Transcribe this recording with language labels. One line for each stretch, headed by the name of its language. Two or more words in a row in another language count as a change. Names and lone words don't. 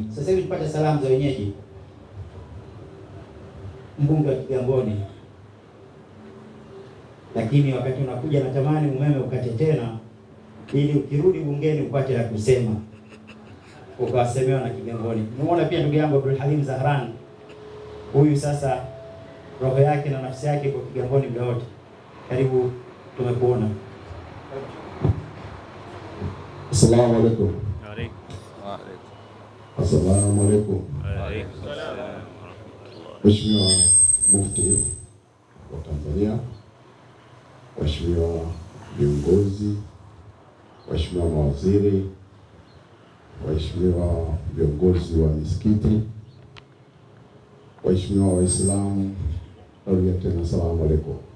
Swahili: Sasa hivi tupate salamu za wenyeji. Mbunge wa Kigamboni, lakini wakati unakuja natamani umeme ukate tena ili ukirudi bungeni upate la kusema, ukawasemewa na Kigamboni. Nimeona pia ndugu yangu Abdul Halim Zahran, huyu sasa roho yake na nafsi yake kwa Kigamboni muda wote. Karibu, tumekuona.
Arabic: السلام عليكم. السلام عليكم.
Swahili: Mheshimiwa Mufti wa Tanzania, Waheshimiwa viongozi, Waheshimiwa mawaziri, Waheshimiwa viongozi wa misikiti, Waheshimiwa Waislamu, narudia tena
Arabic: السلام عليكم.